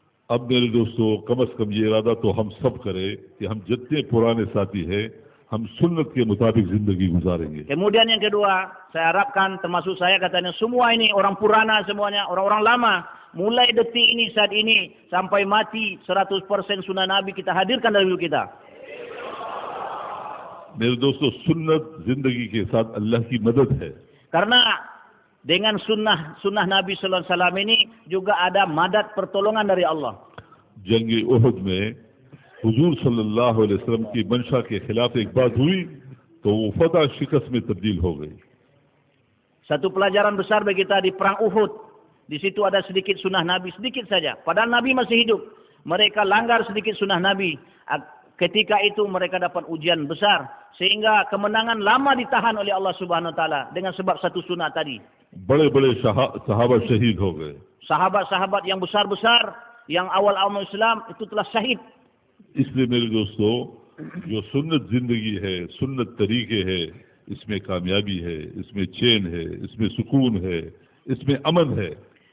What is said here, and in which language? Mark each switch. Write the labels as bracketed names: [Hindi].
[Hindi] अब मेरे दोस्तों कम से कम ये इरादा तो हम सब करें कि हम जितने पुराने साथी हैं हम सुन्नत के मुताबिक जिंदगी गुजारेंगे. [Indonesian] Kemudian yang kedua, saya harapkan termasuk saya katanya semua ini orang purana semuanya, orang-orang lama, mulai detik ini saat ini sampai mati 100% sunnah Nabi kita hadirkan dalam hidup kita. [Hindi] मेरे दोस्तों सुन्नत जिंदगी के साथ अल्लाह की मदद है. [Indonesian] Karena dengan sunnah Nabi Sallallahu Alaihi Wasallam ini juga ada madat pertolongan dari Allah. [Hindi] जंग उहद में हुजूर सल्लल्लाहु अलैहि वसल्लम की मंशा के खिलाफ एक बात हुई तो वो फतह शिकस्त में तब्दील हो गई. [Indonesian] Satu pelajaran besar bagi kita di perang Uhud, Di situ ada sedikit sunnah Nabi, sedikit saja. Padahal Nabi masih hidup. Mereka langgar sedikit sunnah Nabi. Ketika itu mereka dapat ujian besar. Sehingga kemenangan lama ditahan oleh Allah Subhanahu Wa Taala dengan sebab satu sunnah tadi. [Hindi] बड़े-बड़े sahabat शहीद हो गए. [Indonesian] Sahabat-sahabat yang besar-besar, yang awal-awal Islam itu telah syahid. [Hindi] इसलिए मेरे दोस्तों, जो सुन्नत जिंदगी है, सुन्नत तरीके है, इसमें कामयाबी है, इसमें चैन है, इसमें सुकून है, इसमें अमन है.